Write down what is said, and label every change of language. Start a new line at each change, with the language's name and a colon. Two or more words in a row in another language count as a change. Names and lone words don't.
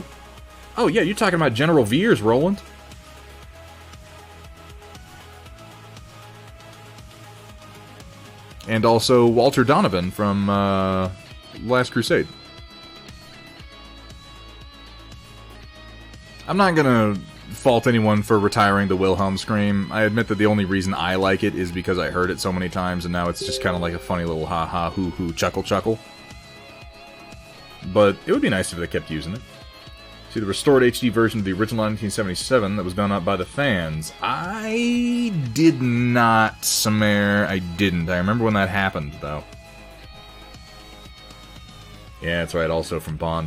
English: Oh yeah, you're talking about General Veers, Roland. And also Walter Donovan from Last Crusade. I'm not gonna fault anyone for retiring the Wilhelm scream. I admit that the only reason I like it is because I heard it so many times, and now it's just kind of like a funny little ha-ha, hoo-hoo, chuckle-chuckle. But it would be nice if they kept using it. See, the restored HD version of the original 1977 that was done up by the fans. I did not, Samare. I didn't. I remember when that happened, though. Yeah, that's right, also from Bond.